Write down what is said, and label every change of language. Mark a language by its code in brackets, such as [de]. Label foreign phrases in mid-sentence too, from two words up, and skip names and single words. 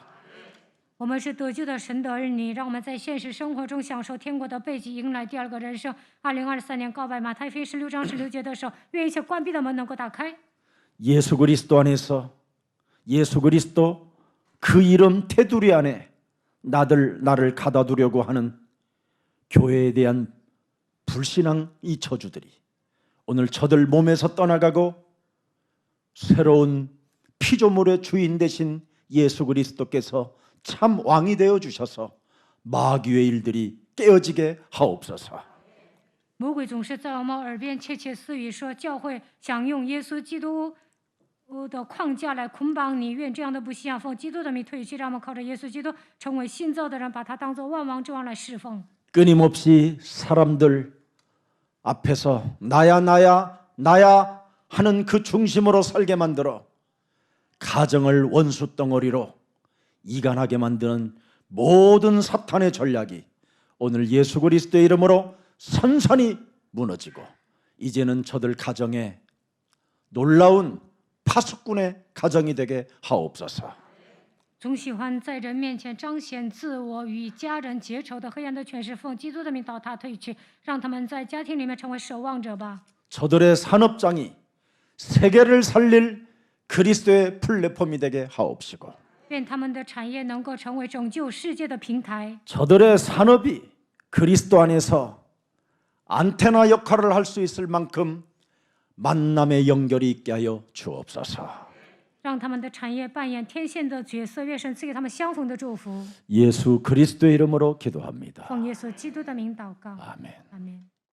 [zh] 我们是得救的神的儿女，让我们在现实生活中享受天国的背景，迎来第二个人生。2023年告白马太福音16章16节的时候，愿一切关闭的门能够打开。 [ko] 예수 그리스도 안에서 예수 그리스도 그 이름 테두리 안에 나를 가다두려고 하는 교회에 대한 불신앙 이 저주들이 오늘 저들 몸에서 떠나가고 새로운 피조물의 주인 되신 예수 그리스도께서 참 왕이 되어 주셔서 마귀의 일들이 깨어지게 하옵소서. [zh] 魔鬼总是在我们耳边窃窃私语说，教会想用耶稣基督的框架来捆绑你，愿这样的不信仰奉基督的名退去，让我们靠着耶稣基督成为新造的人，把它当作万王之王来侍奉。 [ko] 끊임없이 사람들 앞에서 나야 나야 나야 하는 그 중심으로 살게 만들어 가정을 원수 덩어리로 이간하게 만드는 모든 사탄의 전략이 오늘 예수 그리스도의 이름으로 선선히 무너지고 이제는 저들 가정에 놀라운 파수꾼의 가정이 되게 하옵소서. [zh] 总喜欢在人面前彰显自我，与家人结仇的黑暗的权势，奉基督的名倒塌退去，让他们在家庭里面成为守望者吧。 [ko] 저들의 산업장이 세계를 살릴 그리스도의 플랫폼이 되게 하옵시고 [zh] 愿他们的产业能够成为拯救世界的平台， [ko] 저들의 산업이 그리스도 안에서 안테나 역할을 할 수 있을 만큼 만남의 연결이 있게 하여 주옵소서. [zh] 让他们的产业扮演天线的角色。愿神赐给他们相逢的祝福。 [ko] 예수 그리스도의 이름으로 기도합니다. [zh] 奉耶稣基督的名祷告， [ko] 아멘. [zh] 阿门。